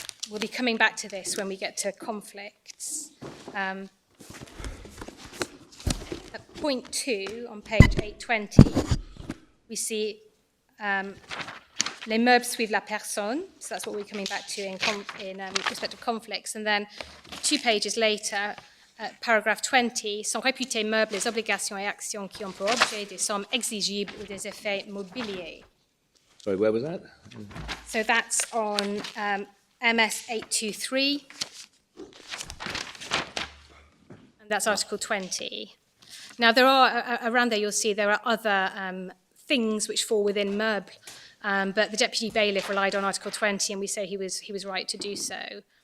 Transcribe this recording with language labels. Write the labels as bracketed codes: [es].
[en] We'll be coming back to this when we get to conflicts. At point 2 on page 820, we see [fr] les meubles suivent la personne. [en] So that's what we're coming back to in respect of conflicts. And then 2 pages later, paragraph 20, [fr] sont réputés meubles les obligations et actions qui ont pour objet des sommes exigibles ou des effets mobiliers. [en] Sorry, where was that? So that's on MS 823, and that's Article 20. Now, there are, around there you'll see there are other things which fall within meuble, but the Deputy Bailiff relied on Article 20, and we say he was right to do so.